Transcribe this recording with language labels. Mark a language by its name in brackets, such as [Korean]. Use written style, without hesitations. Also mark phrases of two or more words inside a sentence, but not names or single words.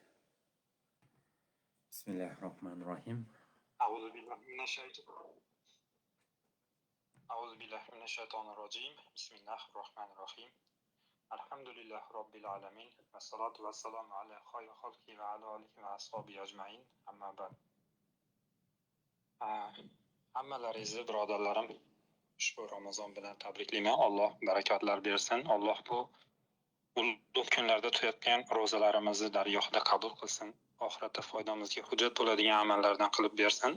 [Arabic] Bismillahirrohmanirrohim. أعوذ بالله من الشيطان الرجيم. بسم الله الرحمن الرحيم. الحمد لله رب العالمين. والصلاة والسلام على خير خلقه وعلى آله وأصحابه أجمعين. أما بعد. [Uzbek] Hammalaringizni birodarlarim ushbu Ramazon bilan tabriklayman. Alloh barakatlar bersin. Alloh bu ulug' kunlarda tutayotgan ro'zalarimizni dargohida qabul qilsin. Oxiratda foydamizga hujjat bo'ladigan amallardan qilib bersin.